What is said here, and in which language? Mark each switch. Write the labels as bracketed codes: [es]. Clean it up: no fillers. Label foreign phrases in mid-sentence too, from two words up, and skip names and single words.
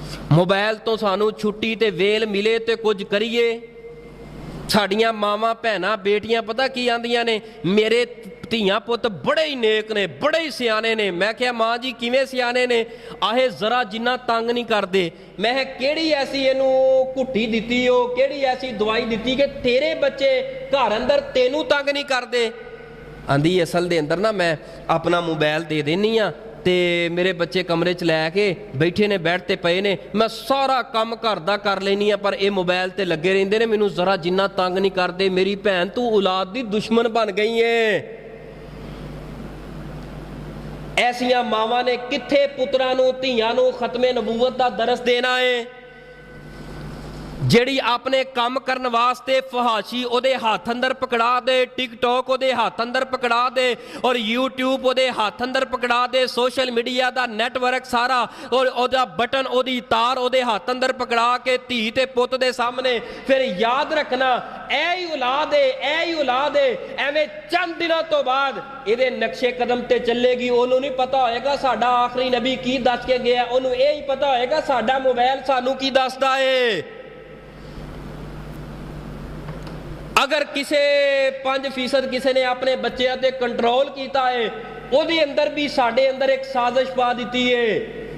[pa] ਮੋਬਾਈਲ ਤੋਂ ਸਾਨੂੰ ਛੁੱਟੀ ਤੇ ਵੇਲ ਮਿਲੇ ਤੋਂ ਕੁਝ ਕਰੀਏ। ਸਾਡੀਆਂ ਮਾਵਾਂ ਭੈਣਾਂ ਬੇਟੀਆਂ ਪਤਾ ਕੀ ਆਂਦੀਆਂ ਨੇ, ਮੇਰੇ ਧੀਆਂ ਪੁੱਤ ਬੜੇ ਹੀ ਨੇਕ ਨੇ, ਬੜੇ ਹੀ ਸਿਆਣੇ ਨੇ। ਮੈਂ ਕਿਆ ਮਾਂ ਜੀ ਕਿਵੇਂ ਸਿਆਣੇ ਨੇ? ਆਹੇ ਜ਼ਰਾ ਜਿੰਨਾ ਤੰਗ ਨਹੀਂ ਕਰਦੇ। ਮੈਂ ਕਿਹੜੀ ਐਸੀ ਇਹਨੂੰ ਘੁੱਟੀ ਦਿੱਤੀ ਹੋ, ਕਿਹੜੀ ਐਸੀ ਦਵਾਈ ਦਿੱਤੀ ਕਿ ਤੇਰੇ ਬੱਚੇ ਘਰ ਅੰਦਰ ਤੈਨੂੰ ਤੰਗ ਨਹੀਂ ਕਰਦੇ? ਆਂਦੀ ਅਸਲ ਦੇ ਅੰਦਰ ਨਾ ਮੈਂ ਆਪਣਾ ਮੋਬਾਈਲ ਦੇ ਦੇਣੀ ਹਾਂ ਤੇ ਮੇਰੇ ਬੱਚੇ ਕਮਰੇ ਚ ਲੈ ਕੇ ਬੈਠੇ ਨੇ, ਬੈਠ ਤੇ ਪੇ ਨੇ, ਮੈਂ ਸਾਰਾ ਕੰਮ ਘਰ ਦਾ ਕਰ ਲੈਣੀ ਹਾਂ, ਪਰ ਇਹ ਮੋਬਾਈਲ ਤੇ ਲੱਗੇ ਰਹਿੰਦੇ ਨੇ, ਮੈਨੂੰ ਜ਼ਰਾ ਜਿੰਨਾ ਤੰਗ ਨਹੀਂ ਕਰਦੇ। ਮੇਰੀ ਭੈਣ ਤੂੰ ਔਲਾਦ ਦੀ ਦੁਸ਼ਮਣ ਬਣ ਗਈ ਹੈ। ਐਸੀਆਂ ਮਾਵਾਂ ਨੇ ਕਿੱਥੇ ਪੁੱਤਰਾਂ ਨੂੰ ਧੀਆਂ ਨੂੰ ਖ਼ਤਮੇ ਨਬੂਵਤ ਦਾ ਦਰਸ ਦੇਣਾ ਹੈ? ਜਿਹੜੀ ਆਪਣੇ ਕੰਮ ਕਰਨ ਵਾਸਤੇ ਫਹਾਸ਼ੀ ਉਹਦੇ ਹੱਥ ਅੰਦਰ ਪਕੜਾ ਦੇ, ਟਿਕਟੌਕ ਉਹਦੇ ਹੱਥ ਅੰਦਰ ਪਕੜਾ ਦੇ, ਔਰ YouTube ਉਹਦੇ ਹੱਥ ਅੰਦਰ ਪਕੜਾ ਦੇ, ਸੋਸ਼ਲ ਮੀਡੀਆ ਦਾ ਨੈਟਵਰਕ ਸਾਰਾ ਔਰ ਉਹਦਾ ਬਟਨ ਉਹਦੀ ਤਾਰ ਉਹਦੇ ਹੱਥ ਅੰਦਰ ਪਕੜਾ ਕੇ ਧੀ ਤੇ ਪੁੱਤ ਦੇ ਸਾਹਮਣੇ। ਫਿਰ ਯਾਦ ਰੱਖਣਾ ਇਹ ਹੀ ਔਲਾਦ ਹੈ, ਇਹ ਹੀ ਔਲਾਦ ਹੈ। ਐਵੇਂ ਚੰਦ ਦਿਨਾਂ ਤੋਂ ਬਾਅਦ ਇਹਦੇ ਨਕਸ਼ੇ ਕਦਮ ਤੇ ਚੱਲੇਗੀ। ਉਹਨੂੰ ਨਹੀਂ ਪਤਾ ਹੋਏਗਾ ਸਾਡਾ ਆਖਰੀ ਨਬੀ ਕੀ ਦੱਸ ਕੇ ਗਿਆ, ਉਹਨੂੰ ਇਹ ਹੀ ਪਤਾ ਹੋਏਗਾ ਸਾਡਾ ਮੋਬਾਈਲ ਸਾਨੂੰ ਕੀ ਦੱਸਦਾ ਹੈ। [hi] अगर किसी 5% किसी ने अपने बच्चों पर कंट्रोल किया है, वो अंदर भी साढ़े अंदर एक साजिश पा दी है।